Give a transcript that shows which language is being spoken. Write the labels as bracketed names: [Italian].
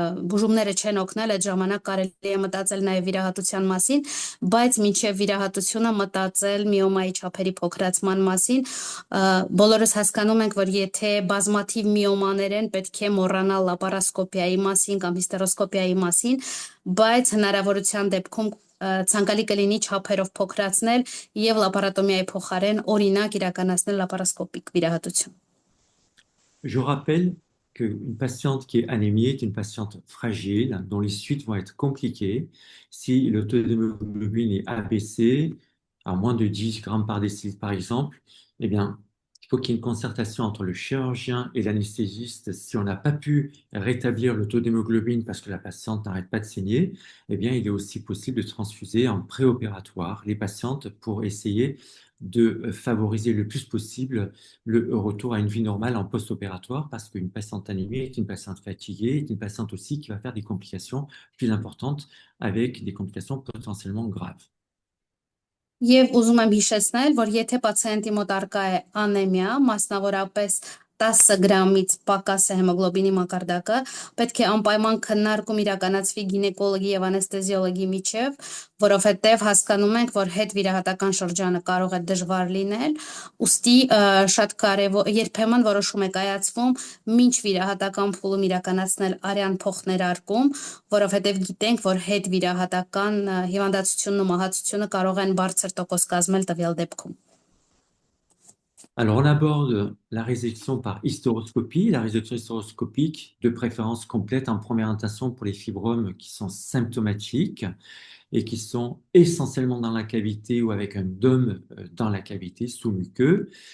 [Armenian] բուժումները չեն օգնել, այդ ժամանակ կարելի է մտածել նաև վիրահատության մասին, բայց մինչև վիրահատությունը մտածել միոմայի չափերի փոքրացման մասին, բոլորս հասկանում ենք, որ եթե բազմաթիվ միոմաներ են, պետք է մոռանալ լապարասկոպիայի մասին կամ հիստերոսկոպիայի մասին, բայց հնարավորության դեպքում ցանկալի կլինի չափերով փոքրացնել եւ լապարատոմիայի փոխարեն օրինակ իրականացնել լապարասկոպիկ վիրահատություն։ [French] Je rappelle qu'une patiente qui est anémiée est une patiente fragile, dont les suites vont être compliquées. Si le taux d'hémoglobine est abaissé à moins de 10 grammes par décilitre, par exemple, eh bien, il faut qu'il y ait une concertation entre le chirurgien et l'anesthésiste. Si on n'a pas pu rétablir le taux d'hémoglobine parce que la patiente n'arrête pas de saigner, eh bien, il est aussi possible de transfuser en préopératoire les patientes pour essayer de favoriser le plus possible le retour à une vie normale en post-opératoire, parce qu'une patiente anémiée est une patiente fatiguée, est une patiente aussi qui va faire des complications plus importantes avec des complications potentiellement graves. [Armenian] Եվ ուզում եմ հիշեցնել, որ եթե պացիենտի մոտ արկա է անեմիա, մասնավորապես 10 գրամից պակաս է հեմոգլոբինի մակարդակը, պետք է անպայման քննարկում իրականացվի գինեկոլոգի եւ անեստեզիոլոգի միջև, որովհետեւ հասկանում ենք, որ հետվիրահատական շրջանը կարող է դժվար լինել, ուստի շատ կարեւոր երբեմն որոշում է կայացվում մինչ վիրահատական փուլում իրականացնել արյան փոխներարկում, որովհետեւ գիտենք, որ հետվիրահատական հիվանդացությունն ու մահացությունը կարող են բարձր տոկոս կազմել տվյալ դեպքում։ [French] Alors, on aborde la résection par hystéroscopie, la résection hystéroscopique de préférence complète en première intention pour les fibromes qui sont symptomatiques et qui sont essentiellement dans la cavité ou avec un dôme dans la cavité sous-muqueux.